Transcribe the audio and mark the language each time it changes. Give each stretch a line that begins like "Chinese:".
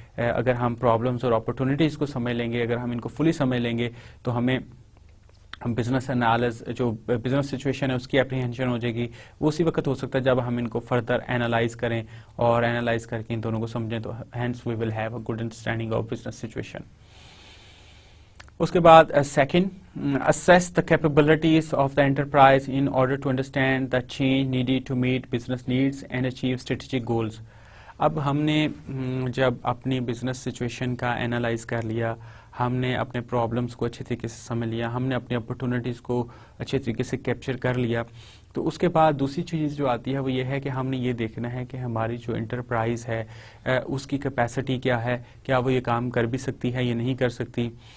Urdu: اگر ہم پرابلمس اور اپرچونیٹیز کو سمجھ لیں گے، اگر ہم ان کو فلی سمجھ لیں گے تو ہمیں بزنس انالائز جو بزنس سچویشن ہے اس کی اپریہنشن ہو جائے گی. وہ اسی وقت ہو سکتا ہے جب ہم ان کو فردر انالائز کریں اور انالائز کر کے ان دونوں کو سمجھیں، تو
English: Hence we will have a good understanding of business situation.
Urdu: اس کے بعد
English: Second, assess the capabilities of the enterprise in order to understand the change needed to meet business needs and achieve strategic goals.
Urdu: اب ہم نے جب اپنی business situation کا analyse کر لیا، ہم نے اپنے پرابلمس کو اچھے طریقے سے سمجھ لیا، ہم نے اپنی اپرچونیٹیز کو اچھے طریقے سے کیپچر کر لیا، تو اس کے بعد دوسری چیز جو آتی ہے وہ یہ ہے کہ ہم نے یہ دیکھنا ہے کہ ہماری جو انٹرپرائز ہے اس کی کیپیسٹی کیا ہے، کیا وہ یہ کام کر بھی سکتی ہے یا نہیں کر سکتی،